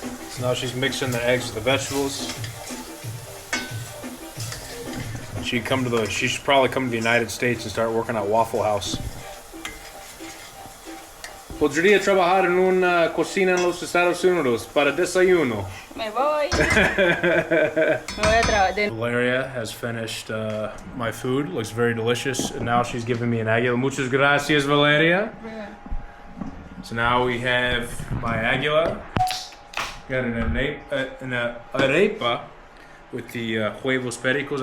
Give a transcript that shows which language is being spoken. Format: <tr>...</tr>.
<en>So now she's mixing the eggs with the vegetables. She should probably come to the United States and start working at Waffle House.</en> <es>Podría trabajar en una cocina en los Estados Unidos para desayuno. Me voy. Me voy a trabajar.</es> <en>Valeria has finished my food. Looks very delicious. And now she's giving me an aguila.</en> <es>Muchas gracias,</es> <en>Valeria. So now we have my aguila. Got an arepa with the huevos pericos.</en>